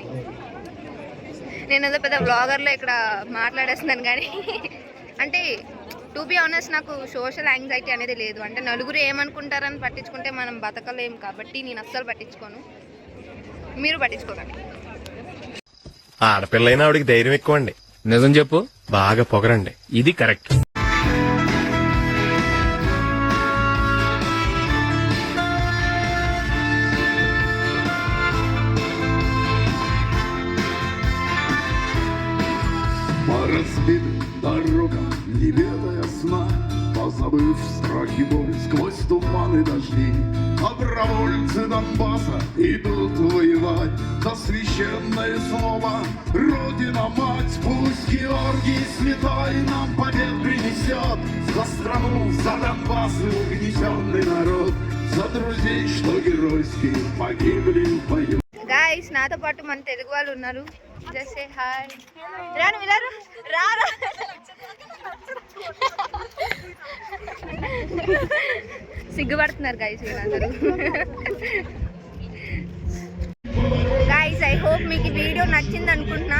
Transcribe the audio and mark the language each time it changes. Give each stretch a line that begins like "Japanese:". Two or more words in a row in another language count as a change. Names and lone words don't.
Telugu: నేను ఏదో పెద్ద బ్లాగర్లో ఇక్కడ మాట్లాడేస్తున్నాను కానీ అంటే
English: to be honest
Telugu: నాకు
English: social anxiety
Telugu: అనేది లేదు. అంటే నలుగురు ఏమనుకుంటారని పట్టించుకుంటే మనం బతకలేం కాబట్టి నేను అస్సలు పట్టించుకోను. మీరు పట్టించుకోకండి. ఆడపిల్లైనా ఆవిడికి ధైర్యం ఎక్కువ అండి. నిజం చెప్పు. బాగా పొగరండి. ఇది కరెక్ట్.
Russian: По разбитым дорогам, не ведая сна, позабыв страх и боль сквозь туманы дожди, добровольцы Донбасса идут воевать за священное слово. Родина-мать, пусть Георгий Святой нам побед принесет. За страну, за Донбасс и угнетенный народ, за друзей, что геройски погибли в бою.
Telugu: గాయస్ నాతో పాటు మన తెలుగు వాళ్ళు ఉన్నారు.
English: just say hi.
Telugu: రాను విలారు రారా. సిగ్గుపడుతున్నారు గాయస్ వీళ్ళందరూ. గాయస్
English: I hope
Telugu: మీకు ఈ వీడియో నచ్చింది అనుకుంటున్నా.